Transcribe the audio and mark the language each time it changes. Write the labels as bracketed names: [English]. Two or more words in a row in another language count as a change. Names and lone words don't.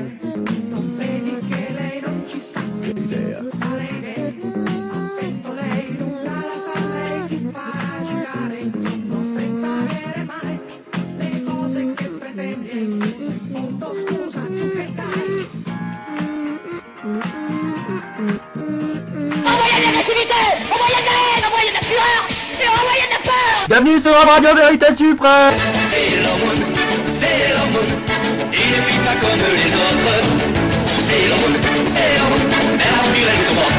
[Italian] Non vedi che lei non ci sta. Che idea? Quale idea? Affetto lei lunga la sa, lei ti farà girare intorno senza avere mai le cose che pretendi. E scusa, molto scusa, tu che dai? [French] Envoyez de l'agressivité, envoyez de la haine, envoyez de la fureur et envoyez de la peur. Bienvenue sur la radio Vérité Suprême. C'est l'homme, il ne vit pas comme les autres. C'est l'homme, mais l'aventure est comment.